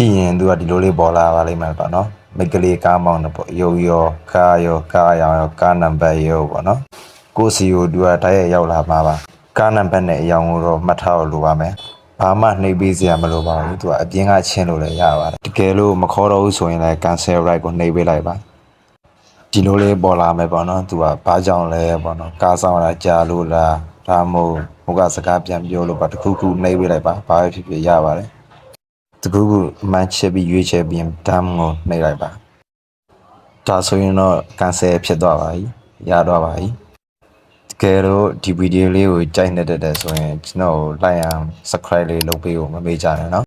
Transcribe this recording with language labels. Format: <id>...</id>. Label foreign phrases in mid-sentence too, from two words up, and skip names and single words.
<my>ရင်သူကဒီလိုလေးပေါ်လာပါလိမ့်မယ်ပေါ့နော်မိတ်ကလေးကားမောင်းတော့ပေါ့ရုပ်ရောကားရောကားရောကားနံပါတ်ရောပေါ့နော်ကိုစီကိုသူကတိုက်ရိုက်ရောက်လာမှာပါ ကားနံပါတ်နဲ့အယောင်ကိုတော့မှတ်ထားလို့ပါမယ်ဘာမှနှိပ်ပေးစရာမလိုပါဘူးသူကအပြင်ကချင်းလို့လည်းရပါတယ်တကယ် လို့မခေါ်တော့ဘူးဆိုရင်လည်း</my> <en>cancel right</en> <my>ကိုနှိပ်ပေးလိုက်ပါဒီလိုလေးပေါ်လာမယ်ပေါ့နော်သူကဘာကြောင့်လဲပေါ့နော်ကားဆောင်လာကြာလို့လားဒါမှမဟုတ်ဟိုကစကားပြန်ပြောလို့ပါတခုခုနှိပ်ပေးလိုက်ပါဘာပဲဖြစ်ဖြစ်ရပါတယ်တခုခုမှန်ချက်ပြီးရွေးချယ်ပြီးဒမ်ကိုနှိပ်လိုက်ပါဒါဆိုရင်တော့ cancel ဖြစ်သွားပါပြီရတော့ပါပြီတကယ်တော့ဒီဗီဒီယိုလေးကိုကြိုက်နေတတ်တယ်ဆိုရင်ကျွန်တော်</my> <en>like and subscribe</en> <my>လေးလုပ်ပေးဖို့မမေ့ကြနဲ့နော်</my>